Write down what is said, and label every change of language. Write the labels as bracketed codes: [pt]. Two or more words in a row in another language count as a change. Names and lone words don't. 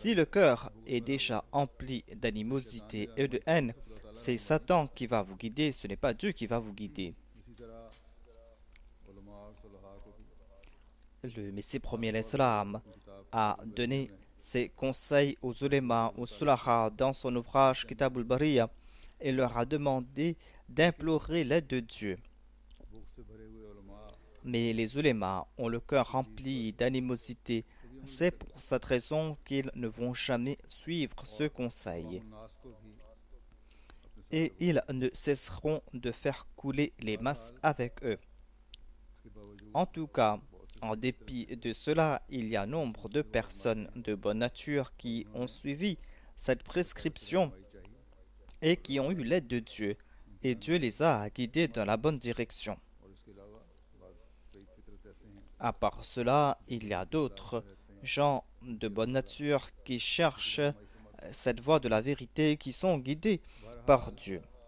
[fr] Si le cœur est déjà empli d'animosité et de haine, c'est Satan qui va vous guider, ce n'est pas Dieu qui va vous guider. [ur] اسی طرح علماء اور صلحاء کو بھی [fr] Le Messie premier l'Islam a donné ses conseils aux ulémas, aux sulaha dans son ouvrage Kitab al-Bariya et leur a demandé d'implorer l'aide de Dieu. [ur] بغض سے بھرے ہوئے علماء [fr] Mais les ulémas ont le cœur rempli d'animosité. C'est pour cette raison qu'ils ne vont jamais suivre ce conseil. [ur] الناس کو بھی [fr] Et ils ne cesseront de faire couler les masses avec eux. [ur] اس کے باوجود [fr] En tout cas, En dépit de cela, il y a nombre de personnes de bonne nature qui ont suivi cette prescription et qui ont eu l'aide de Dieu, et Dieu les a guidés dans la bonne direction. À part cela, il y a d'autres gens de bonne nature qui cherchent cette voie de la vérité, qui sont guidés par Dieu.